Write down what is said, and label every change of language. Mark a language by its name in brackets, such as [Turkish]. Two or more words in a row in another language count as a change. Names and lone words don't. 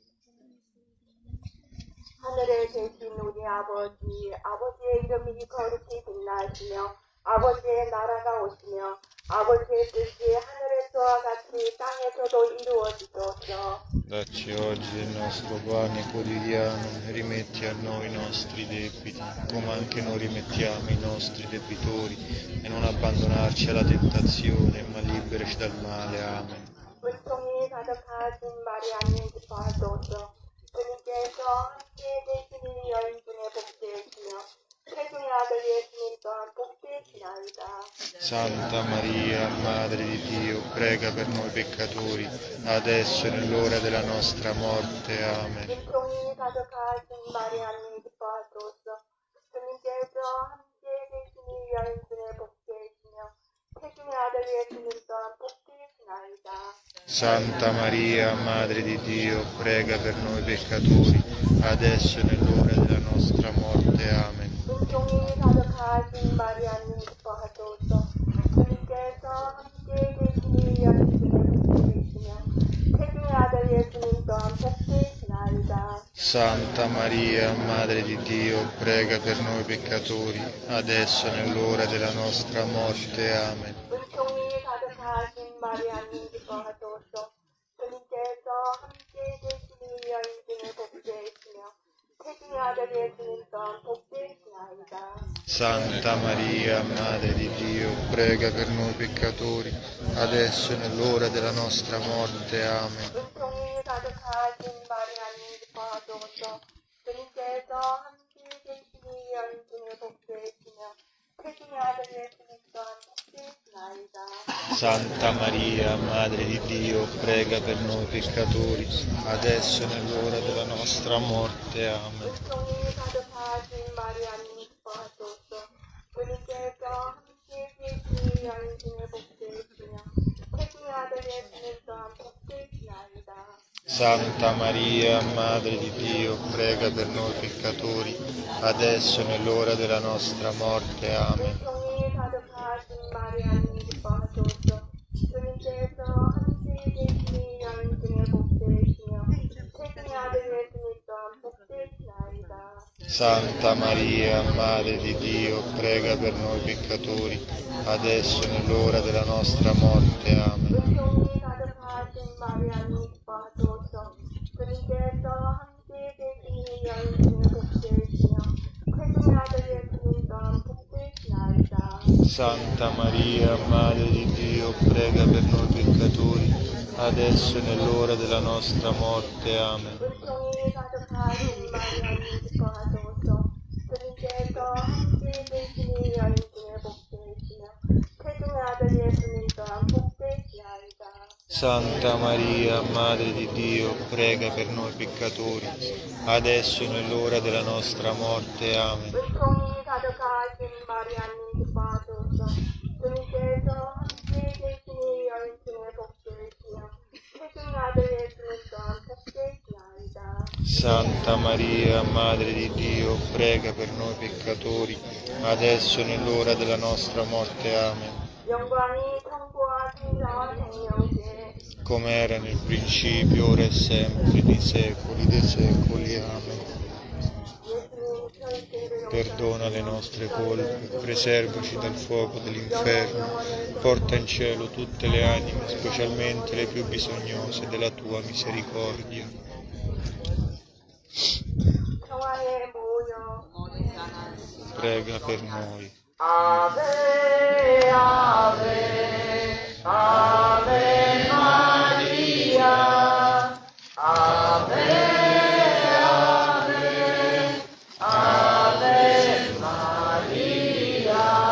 [Korean] 하늘에 계신 우리 아버지의 이름이 거룩히 빛나시며 아버지의 나라가 오시며 아버지의 뜻이 하늘에서와 같이 땅에서도 이루어지소서. [Italian] Dacci oggi il nostro pane quotidiano, rimetti a noi i nostri debiti, come anche noi rimettiamo i nostri debitori, e non abbandonarci alla tentazione, ma liberaci dal male. Amen. [Korean] 은총이 가득하신 마리아님 기뻐하소서. 주님께서 함께 계시니 여인 중에 복되시며 태중의 아들 예수님 또한 복되시나이다. [Italian] Santa Maria, Madre di Dio, prega per noi peccatori, adesso e nell'ora della nostra morte. Amen. [Korean] 은총이 가득하신 마리아님 기뻐하소서. 주님께서 함께 계시니 여인 중에 복되시며 태중의 아들 예수님 또한 복되시나이다. [Italian] Santa Maria, Madre di Dio, prega per noi peccatori, adesso e nell'ora della nostra morte. Amen. [Korean] 은총이 가득하신 마리아님 기뻐하소서. 주님께서 함께 계시니 여인 중에 복되시며 태중의 아들 예수님 또한 복되시나이다. [Italian] Santa Maria, Madre di Dio, prega per noi peccatori, adesso e nell'ora della nostra morte. Amen. [Korean] 은총이 가득하신 마리아님 기뻐하소서. 주님께서 함께 계시니 여인 중에 복되시며 태중의 아들 예수님 또한 복되시나이다. [Italian] Santa Maria, Madre di Dio, prega per noi peccatori, adesso e nell'ora della nostra morte. Amen. [Korean] 은총이 가득하신 마리아님 기뻐하소서. 주님께서 함께 계시니 여인중에 복되시며 태중의 아들 예수님 또한 복되시나이다. [Italian] Santa Maria, Madre di Dio, prega per noi peccatori, adesso e nell'ora della nostra morte. Amen. [Korean] 은총이 가득하신 마리아님 기뻐하소서. 주님께서 함께 계시니 여인중에 복되시며 태중의 아들 예수님 또한 복되시나이다. [Italian] Santa Maria, Madre di Dio, prega per noi peccatori, adesso e nell'ora della nostra morte. Amen. [Korean] 은총이 가득하신 마리아님 기뻐하소서. 주님께서 함께 계시니 여인 중에 복되시며 태중의 아들 예수님 또한 복되시나이다. [Italian] Santa Maria, Madre di Dio, prega per noi peccatori, adesso e nell'ora della nostra morte. Amen. [Korean] 은총이 가득하신 마리아님 기뻐하소서. 주님께서 함께 계시니 여인 중에 복되시며 태중의 아들 예수님 또한 복되시나이다. [Italian] Santa Maria, Madre di Dio, prega per noi peccatori, adesso e nell'ora della nostra morte. Amen. [Korean] 은총이 가득하신 마리아님 기뻐하소서. 주님께서 함께 계시니 여인 중에 복되시며 태중의 아들 예수님 또한 복되시나이다. [Italian] Santa Maria, Madre di Dio, prega per noi peccatori, adesso e nell'ora della nostra morte. Amen. [Korean] 은총이 가득하신 마리아님 기뻐하소서. 주님께서 함께 계시니 여인 중에 복되시며 태중의 아들 예수님 또한 복되시나이다. [Italian] Santa Maria, Madre di Dio, prega per noi peccatori, adesso e nell'ora della nostra morte. Amen. [Korean] 영광이 성부와 성자와 성령께 [Italian] Come era nel principio, ora e sempre, nei secoli dei secoli. Amen. Perdona le nostre colpe, preservaci dal fuoco dell'inferno, porta in cielo tutte le anime, specialmente le più bisognose della tua misericordia. [Korean] 평화에 모여 [Italian] Prega per noi. [Latin] Ave, Ave, Ave Maria, Ave, Ave, Ave Maria.